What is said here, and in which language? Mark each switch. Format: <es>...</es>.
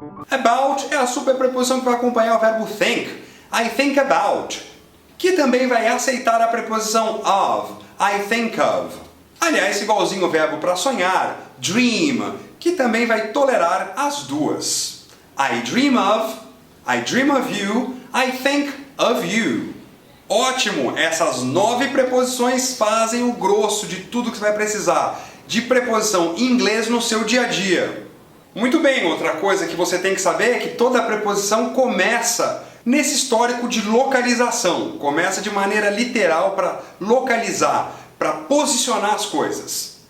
<pt>About é a superpreposição que vai acompanhar o verbo think.</pt> <en>I think about.</en> <pt>Que também vai aceitar a preposição of.</pt> <en>I think of.</en> <pt>Aliás, igualzinho o verbo para sonhar, dream, que também vai tolerar as duas.</pt> <en>I dream of you, I think of you.</en> <pt>Ótimo! Essas 9 preposições fazem o grosso de tudo que você vai precisar de preposição em inglês no seu dia a dia. Muito bem, outra coisa que você tem que saber é que toda preposição começa nesse histórico de localização. Começa de maneira literal para localizar, para posicionar as coisas.</pt>